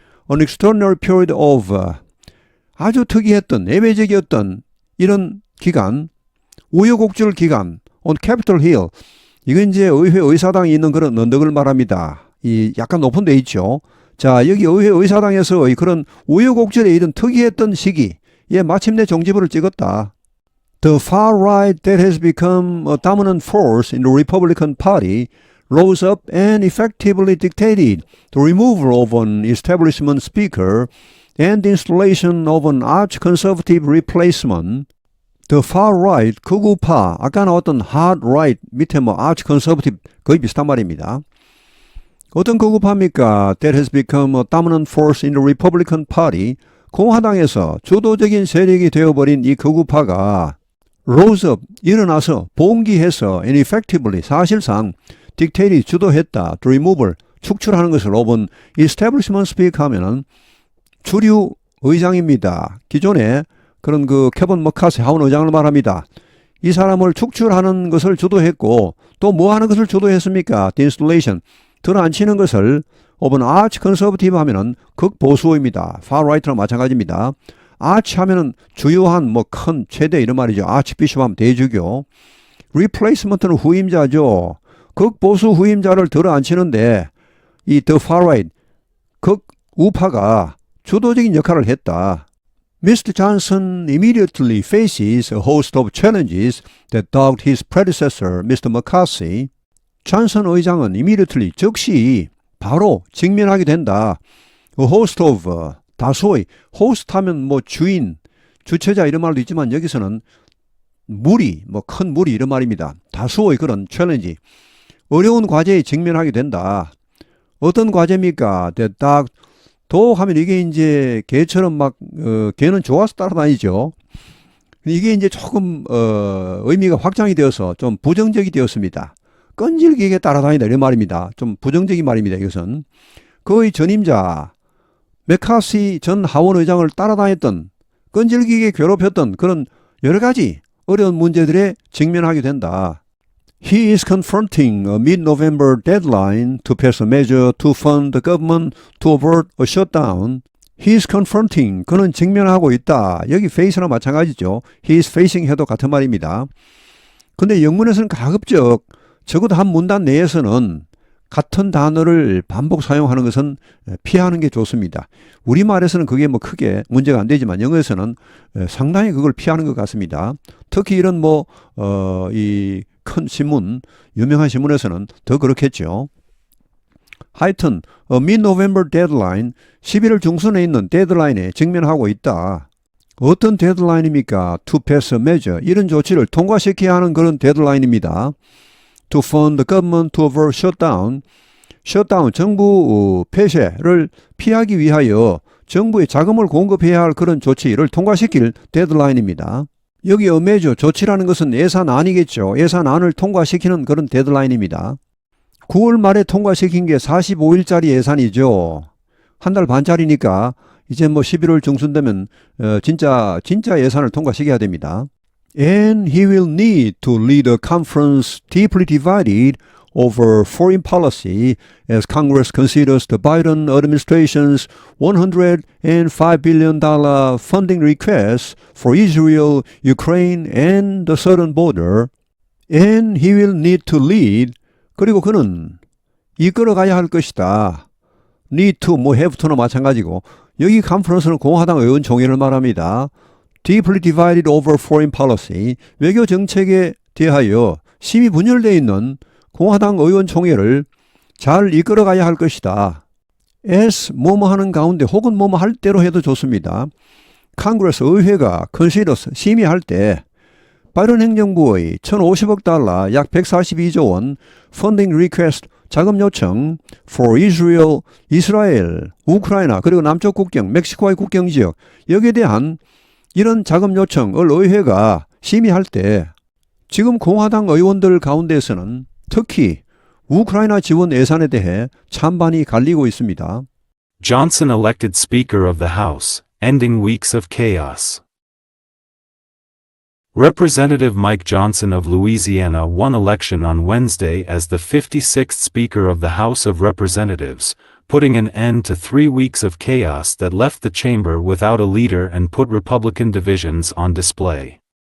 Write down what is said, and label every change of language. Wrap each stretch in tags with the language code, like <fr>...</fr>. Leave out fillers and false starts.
<en>An extraordinary period of,</en> <ko>아주 특이했던, 예외적이었던 이런 기간, 우여곡절 기간,</ko> <en>on Capitol Hill,</en> <ko>이건 이제 의회 의사당이 있는 그런 언덕을 말합니다. 이 약간 높은 데 있죠. 자, 여기 의회 의사당에서의 그런 우여곡절에 이른 특이했던 시기에 마침내 종지부를 찍었다.</ko> <en>The far right that has become a dominant force in the Republican Party rose up and effectively dictated the removal of an establishment speaker and the installation of an arch-conservative replacement. The far right,</en> <ko>극우파, 아까 나왔던</ko> <en>hard right,</en> <ko>밑에 뭐 arch-conservative 거의 비슷한 말입니다. 어떤 극우파입니까?</ko> <en>That has become a dominant force in the Republican Party.</en> <ko>공화당에서 주도적인 세력이 되어버린 이 극우파가</ko> <en>rose up,</en> <ko>일어나서 봉기해서</ko> <en>and effectively,</en> <ko>사실상 dictated, 주도했다.</ko> <en>The removal,</en> <ko>축출하는 것을</ko> <en>of an establishment speaker</en> <ko>하면은 주류 의장입니다. 기존에 그런 그 케빈 머카시 하원 의장을 말합니다. 이 사람을 축출하는 것을 주도했고 또 뭐 하는 것을 주도했습니까?</ko> <en>The installation,</en> <ko>들어앉히는 것을</ko> <en>of an arch conservative</en> <ko>하면은 극보수입니다. far right랑 마찬가지입니다. arch 하면은 주요한 뭐 큰 최대 이런 말이죠. archbishop 하면 대주교. replacement는 후임자죠. 극보수 후임자를 들어앉히는데 이</ko> <en>the far right,</en> <ko>극우파가 주도적인 역할을 했다.</ko> <en>Mr. Johnson immediately faces a host of challenges that dogged his predecessor, Mr. McCarthy.</en> <ko>존슨 의장은 immediately, 즉시 바로 직면하게 된다.</ko> <en>A host of,</en> <ko>다소의, host 하면 뭐 주인, 주체자 이런 말도 있지만 여기서는 무리, 뭐 큰 무리 이런 말입니다. 다수의 그런 챌린지, 어려운 과제에 직면하게 된다. 어떤 과제입니까? 딱 도 하면 이게 이제 개처럼 막 개는 좋아서 따라다니죠. 이게 이제 조금 의미가 확장이 되어서 좀 부정적이 되었습니다. 끈질기게 따라다니다 이런 말입니다. 좀 부정적인 말입니다. 이것은 그의 전임자 맥카시 전 하원 의장을 따라다녔던, 끈질기게 괴롭혔던 그런 여러 가지 어려운 문제들에 직면하게 된다.</ko> <en>He is confronting a mid-November deadline to pass a measure to fund the government to avert a shutdown. He is confronting,</en> <ko>그는 직면하고 있다. 여기 face랑 마찬가지죠.</ko> <en>He is facing</en> <ko>해도 같은 말입니다. 근데 영문에서는 가급적 적어도 한 문단 내에서는 같은 단어를 반복 사용하는 것은 피하는 게 좋습니다. 우리말에서는 그게 뭐 크게 문제가 안 되지만 영어에서는 상당히 그걸 피하는 것 같습니다. 특히 이런 이 큰 신문, 유명한 신문에서는 더 그렇겠죠. 하여튼</ko> <en>mid-November deadline,</en> <ko>11월 중순에 있는 데드라인에 직면하고 있다. 어떤 데드라인입니까?</ko> <en>To pass a measure,</en> <ko>이런 조치를 통과시켜야 하는 그런 데드라인입니다.</ko> <en>To fund the government to avert shutdown,</en> <ko>정부 폐쇄를 피하기 위하여 정부에 자금을 공급해야 할 그런 조치를 통과시킬 데드라인입니다. 여기 a measure, 조치라는 것은 예산안이겠죠. 예산안을 통과시키는 그런 데드라인입니다. 9월 말에 통과시킨 게 45일짜리 예산이죠. 한 달 반짜리니까 이제 11월 중순 되면 진짜 예산을 통과시켜야 됩니다.</ko> <en>And he will need to lead a conference deeply divided over foreign policy as Congress considers the Biden administration's $105 billion funding request for Israel, Ukraine, and the southern border. And he will need to lead,</en> <ko>그리고 그는 이끌어가야 할 것이다.</ko> <en>need to, have to</en> <ko>나 마찬가지고, 여기 컨퍼런스는 공화당 의원 총회를 말합니다.</ko> <en>Deeply divided over foreign policy,</en> <ko>외교 정책에 대하여 심히 분열되어 있는 공화당 의원 총회를 잘 이끌어가야 할 것이다. as 뭐뭐 하는 가운데 혹은 뭐뭐 할 때로 해도 좋습니다. Congress 의회가 considers 심의할 때 바이든 행정부의 1,050억 달러, 약 142조 원</ko> <en>funding request,</en> <ko>자금 요청</ko> <en>for Israel,</en> <ko>이스라엘, 우크라이나, 그리고 남쪽 국경, 멕시코와의 국경 지역, 여기에 대한 이런 자금 요청을 의회가 심의할 때 지금 공화당 의원들 가운데에서는 특히 우크라이나 지원 예산에 대해 찬반이 갈리고 있습니다.</ko> <en>Johnson elected Speaker of the House, ending weeks of chaos. Representative Mike Johnson of Louisiana won election on Wednesday as the 56th Speaker of the House of Representatives, putting an end to 3 weeks of chaos that left the chamber without a leader and put Republican divisions on display.</en>